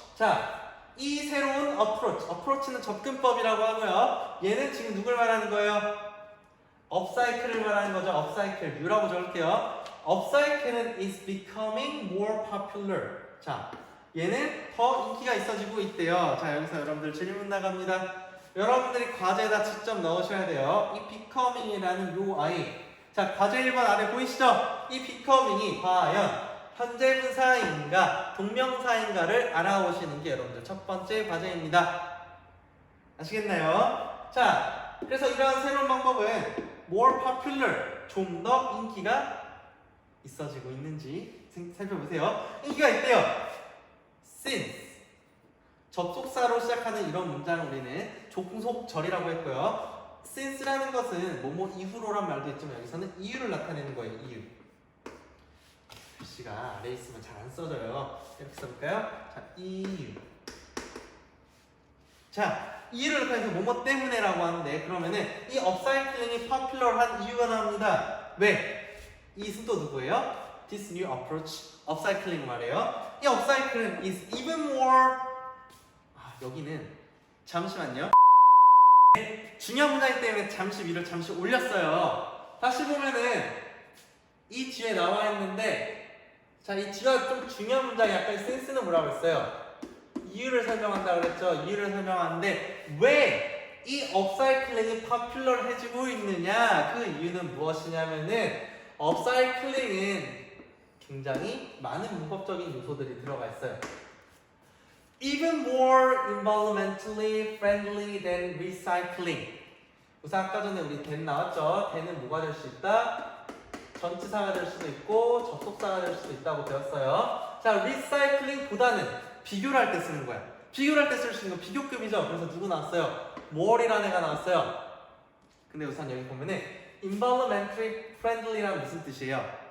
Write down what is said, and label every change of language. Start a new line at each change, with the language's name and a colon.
Korean: 자, 이 새로운 approach는 접근법이라고 하고요. 얘는 지금 누굴 말하는 거예요? 업사이클을 말하는 거죠. 업사이클. U라고 적을게요. 업사이클은
English: is becoming more popular.
Korean: 자, 얘는 더 인기가 있어지고 있대요. 자, 여기서 여러분들 질문 나갑니다. 여러분들이 과제에다 직접 넣으셔야 돼요. 이 becoming이라는 요 아이. 자, 과제 1번 아래 보이시죠? 이 becoming이 과연 현재 분사인가 동명사인가를 알아오시는 게 여러분들 첫 번째 과제입니다. 아시겠나요? 자, 그래서 이러한 새로운 방법은
English: more popular,
Korean: 좀 더 인기가 있어지고 있는지 살펴보세요. 인기가 있대요. since, 접속사로 시작하는 이런 문장을 우리는 종속절이라고 했고요. since라는 것은 뭐뭐 이후로란 말도 있지만 여기서는 이유를 나타내는 거예요. 이유. 글씨가 아래에 있으면 잘 안 써져요. 이렇게 써볼까요? 자, 이유. 자, 이유를 나타내서 뭐뭐 때문에라고 하는데 그러면은 이 업사이클링이 popular한 이유가 나옵니다. 왜? 이것은 또 누구예요?
English: This new approach,
Korean: 업사이클링 말이에요. 이 업사이클은
English: is even more.
Korean: 여기는 잠시만요. 중요한 문장이기 때문에 잠시 위로 잠시 올렸어요. 다시 보면은 이 뒤에 나와 있는데, 자, 이 뒤가 좀 중요한 문장이 약간 센스는 뭐라고 했어요? 이유를 설명한다 그랬죠. 이유를 설명하는데 왜 이 업사이클링이 파퓰러해지고 있느냐? 그 이유는 무엇이냐면은 업사이클링은 굉장히 많은 문법적인 요소들이 들어가 있어요.
English: Even more environmentally friendly than recycling.
Korean: 우선 아까 전에 우리 than 나왔죠? than은 뭐가 될 수 있다? 전치사가 될 수도 있고 접속사가 될 수도 있다고 배웠어요. 자, recycling보다는 비교를 할 때 쓰는 거야. 비교를 할 때 쓸 수 있는 건 비교급이죠. 그래서 누구 나왔어요? more이라는 애가 나왔어요. 근데 우선 여기 보면은
English: environmentally friendly
Korean: 란 무슨 뜻이에요?